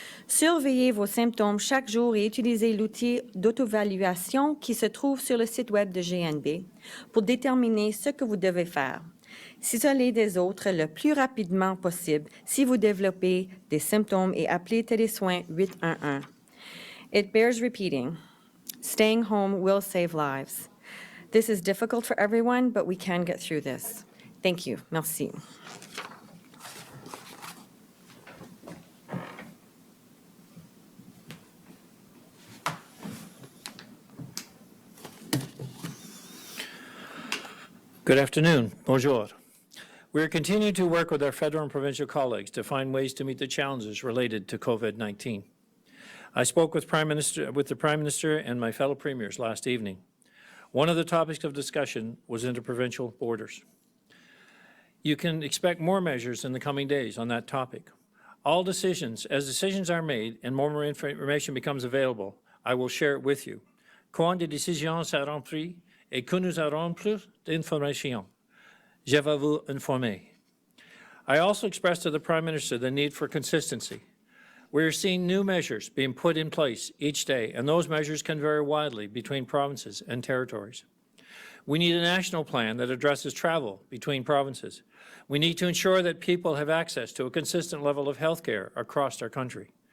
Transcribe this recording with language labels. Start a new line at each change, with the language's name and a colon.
French: Surveillez vos symptômes chaque jour et utilisez l'outil d'auto-évaluation qui se trouve sur le site web de GNB pour déterminer ce que vous devez faire. S'isoler des autres le plus rapidement possible si vous développez des symptômes et appelez Télésoins 811.
English: It bears repeating. Staying home will save lives. This is difficult for everyone, but we can get through this. Thank you.
French: Merci.
English: Good afternoon.
French: Bonjour.
English: We are continuing to work with our federal and provincial colleagues to find ways to meet the challenges related to COVID-19. I spoke with the Prime Minister and my fellow premiers last evening. One of the topics of discussion was interprovincial borders. You can expect more measures in the coming days on that topic. As decisions are made and more information becomes available, I will share it with you.
French: Quand des décisions seront prises et que nous aurons plus d'informations, je vais vous informer.
English: I also expressed to the Prime Minister the need for consistency. We are seeing new measures being put in place each day, and those measures can vary widely between provinces and territories. We need a national plan that addresses travel between provinces. We need to ensure that people have access to a consistent level of health care across our country.